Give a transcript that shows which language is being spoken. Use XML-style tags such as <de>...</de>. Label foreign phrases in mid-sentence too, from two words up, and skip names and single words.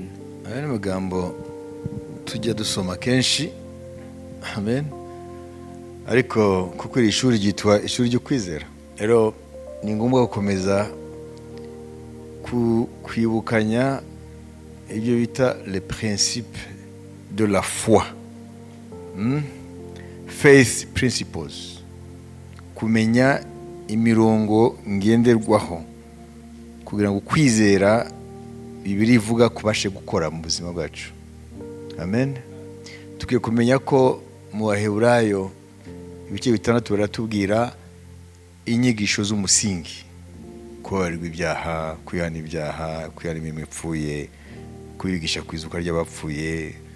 <rw>Aya ni amagambo tujya dusoma kenshi. Amen. Ariko kuko iri shuri ryitwa ishuri ryo kwizera, rero ni ngombwa gukomeza kwibukanya ibyo bita</rw> <fr>les principes de la foi,</fr> <en>faith principles,</en> <rw>kumenya imirongo ngenderwaho kugira ngo kwizera Bibiliya ivuga kubashe gukora mu buzima bwacu. Amen. Tukiye kumenya ko mu Baheburayo ibice 6 baratubwira inyigisho z'umusingi: kubabarirwa ibyaha, kwihana ibyaha, kwihana imirimo ipfuye, kwigisha kwizuka ry'abapfuye.</rw>